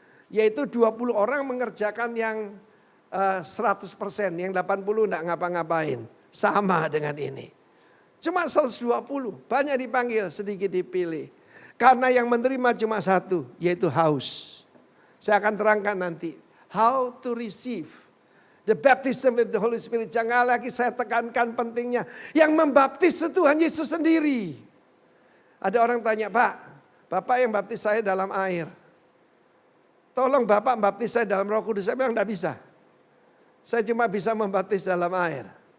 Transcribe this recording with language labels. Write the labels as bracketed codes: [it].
[id] Yaitu 20 orang mengerjakan yang 100%, yang 80 enggak ngapa-ngapain. Sama dengan ini. Cuma 120, banyak dipanggil, sedikit dipilih. Karena yang menerima cuma satu, yaitu haus. Saya akan terangkan nanti. [en] How to receive the baptism with the Holy Spirit. [id] Jangan lagi saya tekankan pentingnya. Yang membaptis itu Tuhan Yesus sendiri. Ada orang tanya, Pak, Bapak yang baptis saya dalam air. Tolong Bapak baptis saya dalam Roh Kudus. Saya bilang tidak bisa. Saya cuma bisa membaptis dalam air.